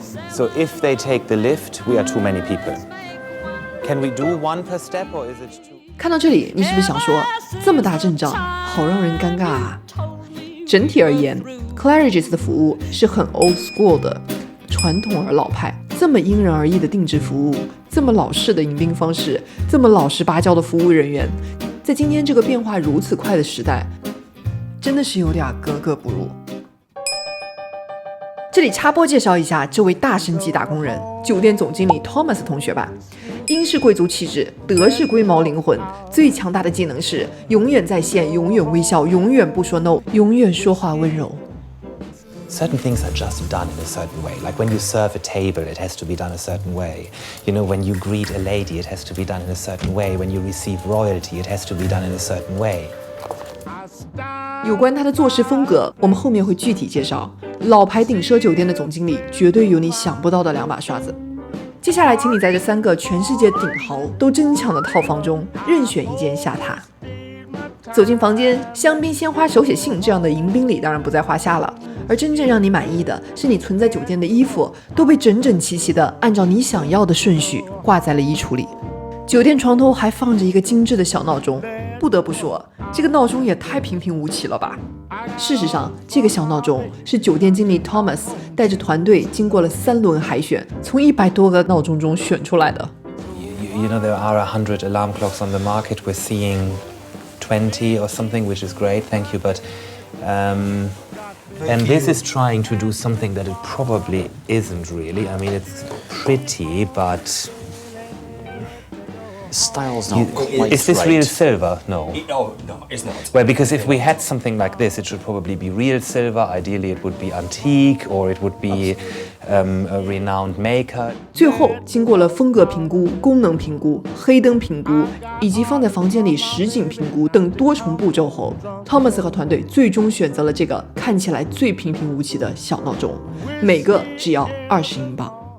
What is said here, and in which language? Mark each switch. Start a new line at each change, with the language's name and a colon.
English: So if they take the lift, we are too many people. Can we do one per step or is it too?
Chinese: 看到这里，你是不是想说，这么大阵仗，好让人尴尬啊？整体而言 ，Claridge's 的服务是很
English: old school
Chinese: 的，传统而老派。这么因人而异的定制服务，这么老式的迎宾方式，这么老实巴交的服务人员，在今天这个变化如此快的时代，真的是有点格格不入。这里插播介绍一下这位大神级打工人，酒店总经理 Thomas 同学吧。英式贵族气质，德式龟毛灵魂，最强大的技能是永远在线，永远微笑，永远不说 no， 永远说话温柔。
English: Certain things are just done in a certain way. Like when you serve a table, it has to be done a certain way. You know, when you greet a lady, it has to be done in a certain way. When you receive royalty, it has to be done in a certain way.
Chinese: 有关他的做事风格，我们后面会具体介绍。老牌顶奢酒店的总经理，绝对有你想不到的两把刷子。接下来，请你在这3个全世界顶豪都争抢的套房中，任选一间下榻。走进房间，香槟、鲜花、手写信这样的迎宾礼当然不在话下了。而真正让你满意的是，你存在酒店的衣服都被整整齐齐的按照你想要的顺序挂在了衣橱里。酒店床头还放着一个精致的小闹钟，不得不说，这个闹钟也太平平无奇了吧。事实上，这个小闹钟是酒店经理 Thomas 带着团队经过了3轮海选，从100多个闹钟中选出来的。
English: You know, there are 100 alarm clocks on the market. We're seeing 20 or something, which is great. Thank you, but and this is trying to do something that it probably isn't really. I mean, it's pretty, but Style's not quite is this right. real silver? No. Oh, no, it's not. Well, because if we had something like this, it should probably be real silver. Ideally, it would be antique, or it would be a renowned maker.
Chinese: 最后，经过了风格评估、功能评估、黑灯评估以及放在房间里实景评估等多重步骤后 ，Thomas 和团队最终选择了这个看起来最平平无奇的小闹钟，每个只要20英镑。